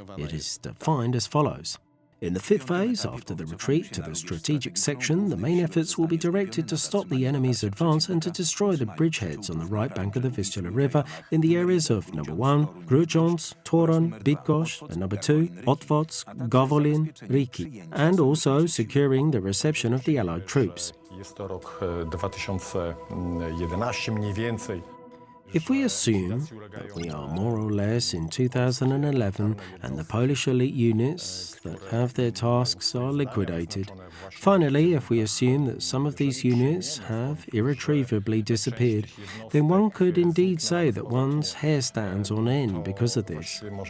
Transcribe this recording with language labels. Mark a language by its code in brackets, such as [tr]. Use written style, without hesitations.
[en] It is defined as follows. In the fifth phase, after the retreat to the strategic section, the main efforts will be directed to stop the enemy's advance and to destroy the bridgeheads on the right bank of the Vistula River in the areas of number 1, Grudziądz, Toruń, Bydgoszcz, and number 2, Otwock, Gowolin, Riki, and also securing the reception of the Allied troops. [pl] Jest to rok 2011 mniej więcej. [en] If we assume that we are more or less in 2011 and the Polish elite units that have their tasks are liquidated, finally, if we assume that some of these units have irretrievably disappeared, then one could indeed say that one's hair stands on end because of this.